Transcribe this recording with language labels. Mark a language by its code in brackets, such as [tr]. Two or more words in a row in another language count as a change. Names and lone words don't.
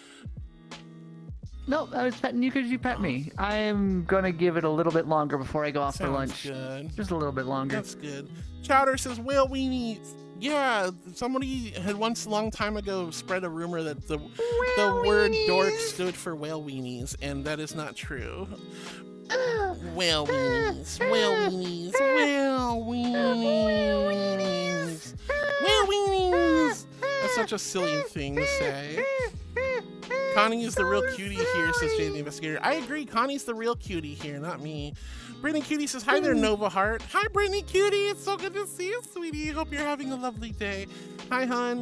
[en] Nope, I was petting you because you pet me. I'm gonna give it a little bit longer before I go off for lunch. Good. Just a little bit longer. That's good. Chowder says, whale weenies. Yeah, somebody had once a long time ago spread a rumor that the word dork stood for whale weenies, and that is not true. Whale weenies, whale weenies, whale weenies, whale weenies. That's such a silly thing to say. Connie is the real cutie here, says Jay the Investigator. I agree, Connie's the real cutie here, not me. Brittany Cutie says, hi there, Nova Heart. Hi, Brittany Cutie. It's so good to see you, sweetie. Hope you're having a lovely day. Hi, hun.